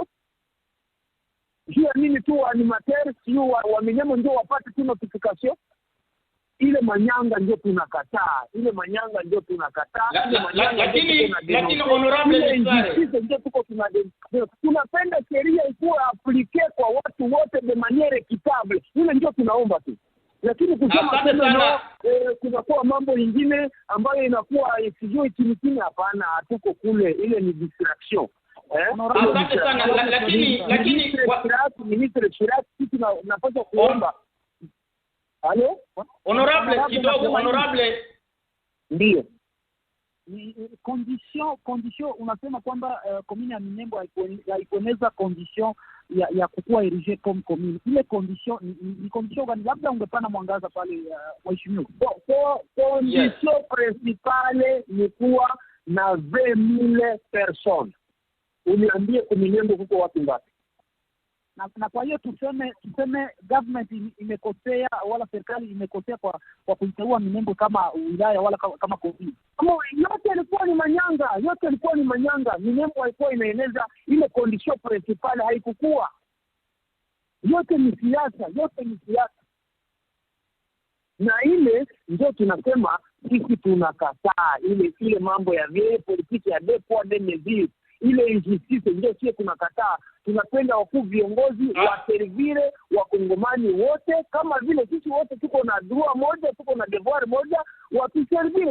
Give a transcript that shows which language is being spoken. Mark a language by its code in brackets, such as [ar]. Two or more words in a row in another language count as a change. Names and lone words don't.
[sw] Jua nini tu animateurs sio wa Minembwe ndio wapate tu notification? Ile manyanga ndio tunakataa. Lakini honorable Misare, ndio tuko tunapenda sheria ikuwe aplike kwa watu wote [fr] de manière équitable. [sw] Ile ndio tunaomba tu. Lakini kusema kunakuwa mambo mengine ambayo inakuwa sijui chini, hapana, hatuko kule. Ile ni distraction. Asante sana. Lakini ministre CHIRAC kitu napaswa kuomba. Halo? Honorable kidogo, honorable Ndio. Condition unasema kwamba commune ya Minembwe haikueneza condition ya kukua [fr] erige comme commune. [sw] Ile condition ni condition gani? Labda ungepana mwangaza pale mheshimiwa. [fr] Condition principale [sw] ni kuwa na 20,000 personnes. Uniambie Minembwe huko watu ngapi? Na kwa hiyo tuseme government imekosea wala serikali imekosea kwa kuiteua Minembwe kama wilaya wala kama commune. Yote ilikuwa ni manyanga. Minembwe haikuwa inaeneza ile [fr] condition principale, [sw] haikukua. Yote ni siasa. Na ile ndio tunasema sisi tunakataa ile mambo ya vile politiki ya Dept ile injustice ndio sisi tunakataa. Tunapenda wakuu viongozi wa servire wa Kongomani wote, kama vile sisi wote tuko na droit moja, tuko na devoir moja wa kuservire.